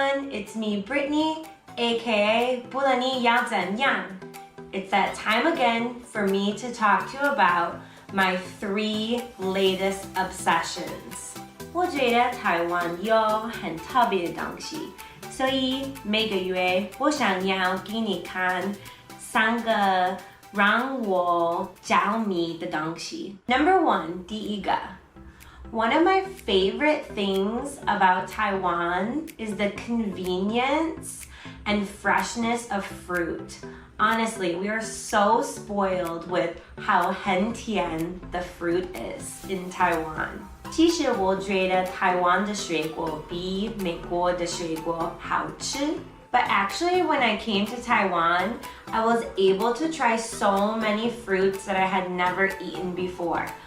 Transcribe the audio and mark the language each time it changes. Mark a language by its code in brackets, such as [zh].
[en] It's me, Brittany, aka 不论你要怎样. It's that time again for me to talk to you about my 3 latest obsessions. [zh] 我觉得台湾有很特别的东西，所以每个月我想要给你看3个让我着迷的东西。 [en] Number 1， [zh] 第一个。 [en] One of my favorite things about Taiwan is the convenience and freshness of fruit. Honestly, we are so spoiled with how [zh] 很甜 [en] the fruit is in Taiwan. [zh] 其实我觉得台湾的水果比美国的水果好吃。 [en] But actually, when I came to Taiwan, I was able to try so many fruits that I had never eaten before.